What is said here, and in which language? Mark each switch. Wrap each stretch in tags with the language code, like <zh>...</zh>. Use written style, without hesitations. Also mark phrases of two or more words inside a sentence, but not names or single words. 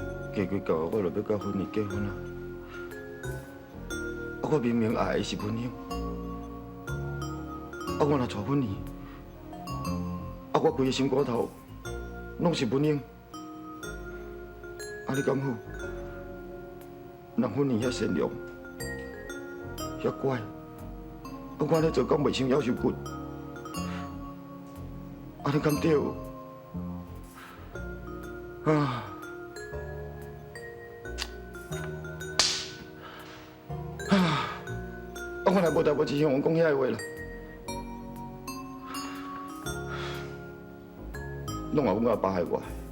<nan>过几个月我就要甲芬妮结婚啊！我明明爱的是文英，我若娶芬妮，我规个心肝头拢是文英，你敢好？人芬妮遐善良，遐乖，我安尼做讲袂伤夭寿骨，你敢对？啊！我若无代无志向阮讲遐话啦，拢话阮阿爸害我。</nan>